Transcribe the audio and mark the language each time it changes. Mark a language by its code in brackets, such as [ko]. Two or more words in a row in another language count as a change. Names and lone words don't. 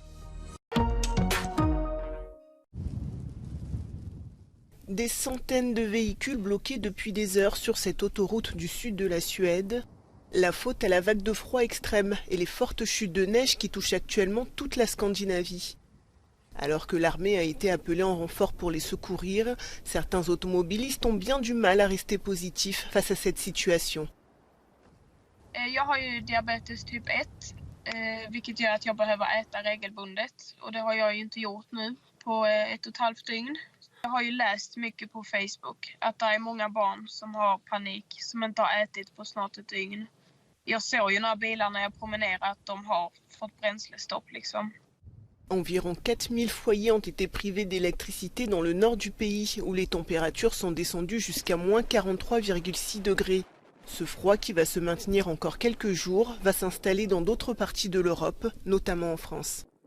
[fr] Des centaines de véhicules bloqués depuis des heures sur cette autoroute du sud de la Suède. La faute à la vague de froid extrême et les fortes chutes de neige qui touchent actuellement toute la Scandinavie. Alors que l'armée a été appelée en renfort pour les secourir, certains automobilistes ont bien du mal à rester positifs face à cette situation. [sv] Jag har ju diabetes typ 1, vilket gör att jag behöver äta regelbundet. Och det har jag ju inte gjort nu på 1,5 dygn. Jag har ju läst mycket på Facebook att det är många barn som har panik, som inte har ätit på snart ett dygn. Jag såg ju några bilar när jag promenerade att de har fått bränslestopp liksom. [fr] Environ 4000 foyers ont été privés d'électricité dans le nord du pays, où les températures sont descendues jusqu'à moins 43,6 degrés. Ce froid, qui va se maintenir encore quelques jours, va s'installer dans d'autres parties de l'Europe, notamment en France.